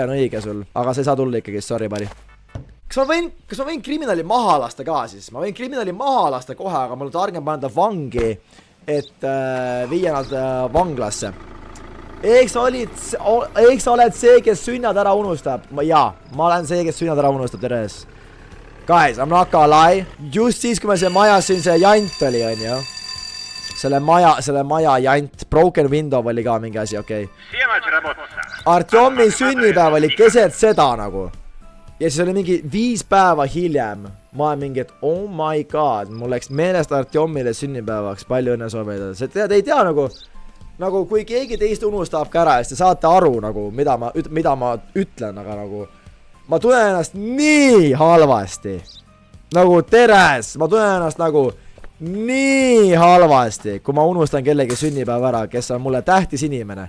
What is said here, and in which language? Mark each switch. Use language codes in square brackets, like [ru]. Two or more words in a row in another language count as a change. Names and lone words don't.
[et] Aga sa ei saa tulla ikkagi, sorry, pari. kas ma võin kriminaali maha lasta ka siis? Ma võin kriminaali maha lasta kohe, aga mul on targem panna vangi, et viia nad vanglasse. Eks sa oled see, kes sünnad ära unustab? Jaa, ma olen see, kes sünnad ära unustab, teres. [en] Guys, I'm not gonna lie. [et] Just siis, kui me see majas siin see jant oli, on ju. Selle maja jant. [en] Broken window [et] oli ka mingi asi, okei. Artjomi sünnipäev oli keset seda nagu. Ja siis oli mingi 5 päeva hiljem. Ma olen mingi, et [en] oh my god, [et] mul läks meelest Artjomile sünnipäevaks. Palju õnne soovida. Te ei tea nagu kui keegi teist unustab ka ära, siis te saate aru nagu, mida ma ütlen, aga nagu ma tunnen ennast nii halvasti. Nagu teres, ma tunnen ennast nagu nii halvasti, kui ma unustan kellegi sünnipäev ära, kes on mulle tähtis inimene.